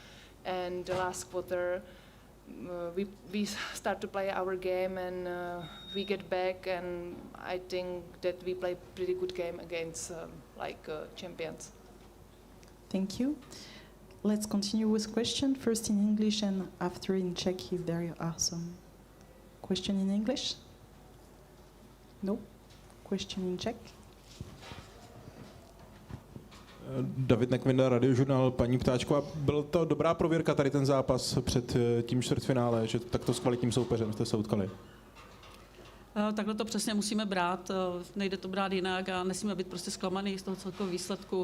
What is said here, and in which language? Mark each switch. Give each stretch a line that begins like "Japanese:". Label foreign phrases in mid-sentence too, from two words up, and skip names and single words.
English: And the last quarter, we start to play our game, and we get back, and I think that we play pretty good game against champions. Thank you. Let's continue with question, first in English and after in Czech, if there are some. Question in English? No? Question in Czech?
Czech: David Nekvinda, Radiožurnál. Paní Ptáčková, byla to dobrá prověrka tady ten zápas před tím čtvrtfinále, že takto s kvalitním soupeřem jste se utkali? Takhle to přesně musíme brát, nejde to brát jinak a nesmíme být prostě zklamaný z toho celkového výsledku.